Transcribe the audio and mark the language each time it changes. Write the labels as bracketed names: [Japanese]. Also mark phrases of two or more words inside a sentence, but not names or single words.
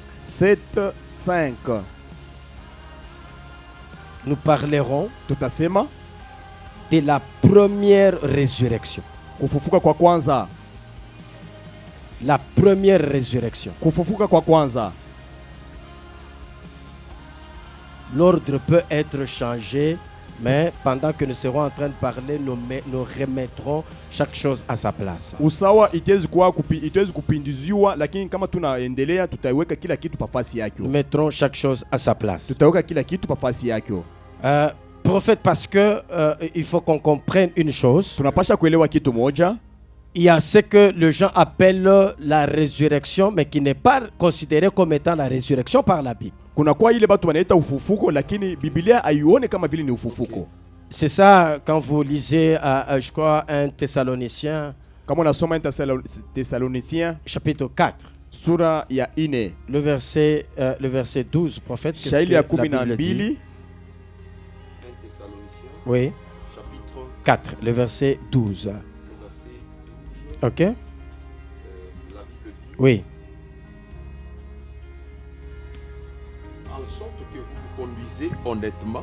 [French] 7-5. Nous parlerons [Swahili] tutasema [French] de la première résurrection. [Swahili] Kufufuka kwa kwanza. [French] La première résurrection. [Swahili] Kufufuka kwa kwanza. [French] L'ordre peut être changé Mais pendant que nous serons en train de parler, nous remettrons chaque chose à sa place. [Swahili] Usawa itezi kupinduziwa, lakini kama tunaendelea tutaiweka kila kitu pa fasi yake. [French] Nous mettrons chaque chose à sa place. [Swahili] Tutaweka kila kitu pa fasi yake. [French] Prophète, parce que il faut qu'on comprenne une chose. [Swahili] Tunapasha kuelewa kitu moja. [French] Il y a ce que les gens appellent la résurrection, mais qui n'est pas considéré comme étant la résurrection par la Bible. [Swahili] Kuna kwa ile batu wanaita ufufuko, lakini Biblia haione kama vile ni ufufuko. [French] C'est ça quand vous lisez, je crois, 1 Thessaloniciens. [Swahili] Kama unasoma 1 Thessaloniciens [French] chapitre 4. [Swahili] Sura ya 4. [French] Le verset 12, prophète. Qu'est-ce que la Bible dit? Oui. Chapitre 4, le verset 12. Ok. La Bible dit, oui. en sorte que vous vous conduisez honnêtement